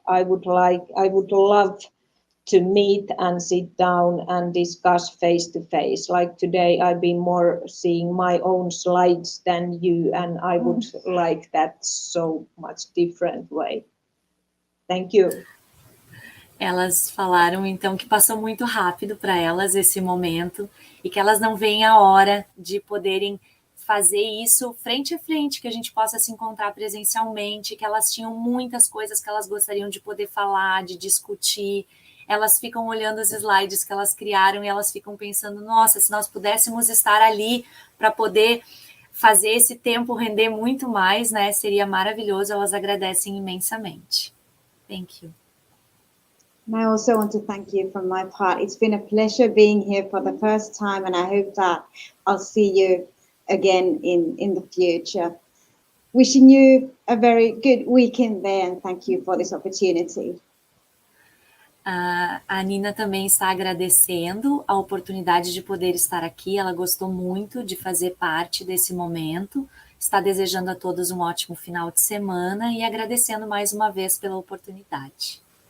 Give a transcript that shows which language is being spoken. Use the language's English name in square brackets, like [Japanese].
[English] I would love to meet and sit down and discuss face to face. Like today, I've been more seeing my own slides than you, and I would like that so much different way. Thank you. [Portuguese] Elas falaram, então, que passou muito rápido para elas esse momento e que elas não veem a hora de poderem fazer isso frente a frente, que a gente possa se encontrar presencialmente, que elas tinham muitas coisas que elas gostariam de poder falar, de discutir. Elas ficam olhando os slides que elas criaram e elas ficam pensando, nossa, se nós pudéssemos estar ali para poder fazer esse tempo render muito mais, né? Seria maravilhoso. Elas agradecem imensamente. [English] Thank you. And I also want to thank you from my part. It's been a pleasure being here for the first time, and I hope that I'll see you again in the future. Wishing you a very good weekend there, and thank you for this opportunity. [Portuguese] A Nina também está agradecendo a oportunidade de poder estar aqui. Ela gostou muito de fazer parte desse momento. Está desejando a todos um ótimo final de semana e agradecendo mais uma vez pela oportunidade.